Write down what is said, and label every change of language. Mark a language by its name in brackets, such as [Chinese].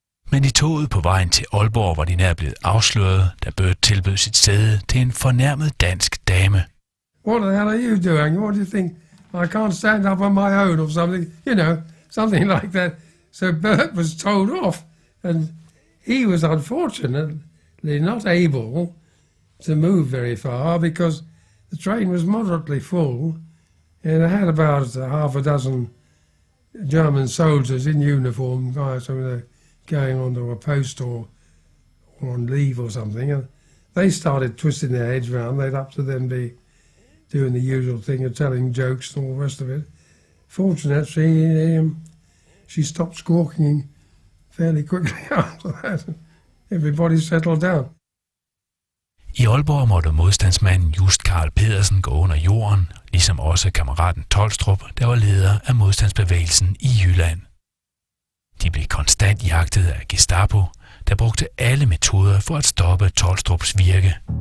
[Danish] Men i toget på vejen til Aalborg var de nær blevet afsløret, da Bert tilbød sit sæde til en fornærmet dansk dame. [English] What the hell are you doing? What do you think? I can't stand up on my own or something, something like that. So Bert was told off, and he was unfortunately not able to move very far because the train was moderately full, and I had about half a dozen German soldiers in uniform, guys who were going onto a post or on leave or something, and they started twisting their heads round. They'd up to then be doing the usual thing of telling jokes and all the rest of it. Fortunately, she stopped squawking fairly quickly after that. Everybody settled down. [Danish] I Aalborg måtte modstandsmanden Just Karl Pedersen gå under jorden, ligesom også kammeraten Tolstrup, der var leder af modstandsbevægelsen i Jylland. De blev konstant jagtet af Gestapo, der brugte alle metoder for at stoppe Tolstrups virke.